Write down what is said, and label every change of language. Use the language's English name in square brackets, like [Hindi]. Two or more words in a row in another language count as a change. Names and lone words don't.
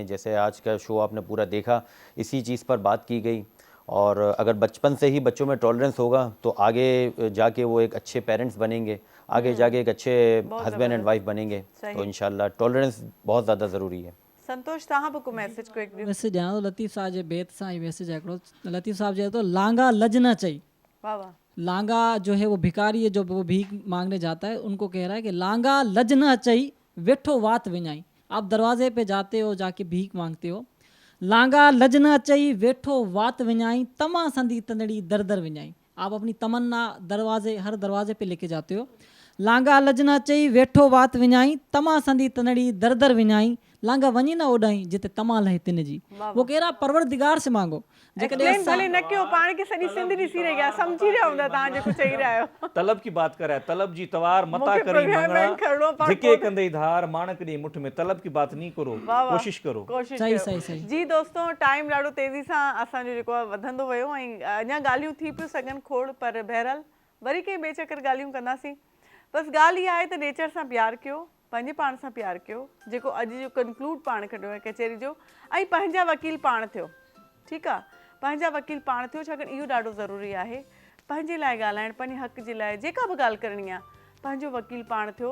[Urdu] جیسے آج کا شو آپ نے پورا دیکھا، اسی چیز پر بات کی گئی، اور اگر بچپن سے ہی بچوں میں ٹالرینس ہوگا تو آگے جا کے وہ ایک اچھے پیرنٹس بنیں گے، آگے جا کے ایک اچھے [English] husband and wife [Urdu] بنیں گے. تو ان شاء اللہ ٹالرینس بہت زیادہ ضروری ہے. [Sindhi] संतोष तव्हां को मैसेज को एक मैसेज ॾियां थो लतीफ़ साहब जे बेत सां ही मैसेज है। लतीफ़ साहब चए थो लांगा लज न चई। [Urdu] واہ واہ. لانگا جو ہے وہ بھکاری ہے، جو وہ بھیک مانگنے جاتا ہے، ان کو کہہ رہا ہے کہ [Sindhi] लांगा लज न चई वेठो वात विञाई। [Urdu] آپ دروازے پہ جاتے ہو، جا کے بھیک مانگتے ہو, [Sindhi] लांगा लज न चई वेठो वात विञाई, तमा संदी तंदड़ी दर दर विञाई। [Urdu] آپ اپنی تمنا ہر دروازے پہ لے کے جاتے ہو. [Sindhi] लांगा लजना चई वेठो वात विञाई, तमा संदी तनड़ी दर दर विञाई, लांगा वञी न ओॾाई जिते तमा लहे तिन जी। [Urdu] وہ کہڑا پروردگار سے مانگو [Sindhi] एक्सप्लेन भले न कयो, पाण खे सॼी सिंध ॾिसी रही आहे, सम्झी रहिया हूंदा तव्हां जेको चई रहिया आहियो। [Urdu] طلب کی بات کرائے, [Sindhi] तलब जी तवार मता करी मंगणा, धिके कंदे धार माणक ॾे मुठ में, [Urdu] طلب کی بات نہیں کرو، کوشش کرو. صحیح [Sindhi] जी दोस्तों, टाइम ॾाढो तेज़ी सां असांजो जेको आहे वधंदो वियो ऐं अञा ॻाल्हियूं थी पियूं सघनि खोड़, पर बहरहाल वरी कंहिं ॿिए चकर ॻाल्हियूं कंदासीं। बसि ॻाल्हि इहा आहे त नेचर सां प्यारु कयो, पंहिंजे पाण सां प्यारु कयो, जेको अॼु जो कंक्लूड पाण कढियो आहे कचहरी जो, ऐं पंहिंजा वकील पाण थियो, ठीकु आहे, पंहिंजा वकील पाण थियो, छाकाणि इहो ॾाढो ज़रूरी आहे पंहिंजे लाइ ॻाल्हाइणु, पंहिंजे हक़ जे लाइ जेका बि ॻाल्हि करणी आहे पंहिंजो वकील पाण थियो।